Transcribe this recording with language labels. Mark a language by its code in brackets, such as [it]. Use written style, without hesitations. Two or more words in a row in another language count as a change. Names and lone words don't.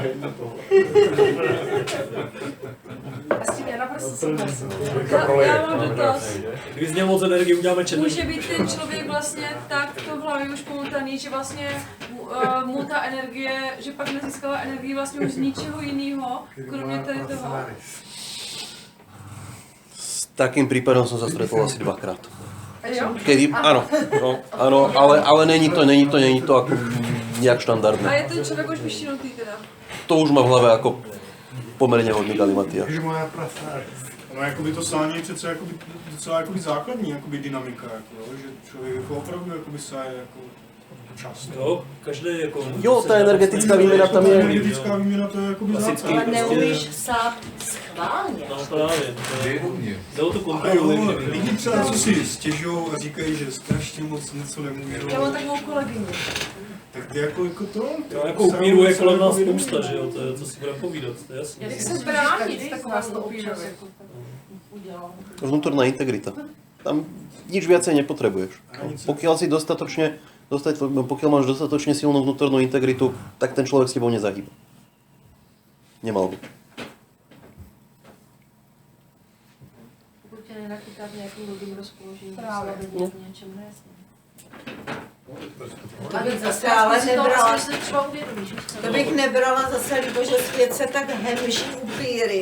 [cs] A s tím já naprosto souhlasím. Já mám dotaz. Když z něj moc energie uděláme černou. Může být ten člověk vlastně tak to v hlavě už pomotaný, že vlastně mu ta energie, že pak nezískává energii vlastně už z ničeho jiného, kromě tady toho. [sk] S takým prípadom som sa stretol asi dvakrát. Jo? Kedy, áno, ale není to ako nejak štandardné. [cs] A je ten člověk už vyšinutý teda? [sk] To už má v hlave ako pomerne hodný galimatia. [cs] No, jakoby to sání je přece jakoby, docela jakoby základní jakoby dynamika, jako, že člověk jako opravdu jakoby sáje jako často. Jo, každý jako... Jo, ta energetická výměna tam je. Energetická výměna to je jakoby základ. Ale neumíš psát schválně. No právě, jde o tu A kontrolu. jo, lidi třeba co si stěžují a říkají, že strašně moc něco nemůžou. Já mám takovou kolegyni. Tak jako to? To jako upíru je kolem nás spousta, že jo, to je, co si budeme povídat, to je jasné. Jak se bránit takovému upírovi? [sk] Vnútorná integrita. Tam nič viacej nepotrebuješ. Pokiaľ máš dostatočne silnú vnútornú integritu, tak ten človek s tebou nezahýba. Nemal by. [cs] Pokud tě nenachytá říkat nějakým blbým rozpoložením. Právě. Něčem nejasným. To bych zase ale nebrala, to bych nebrala zase, že svět se tak hemží upíry,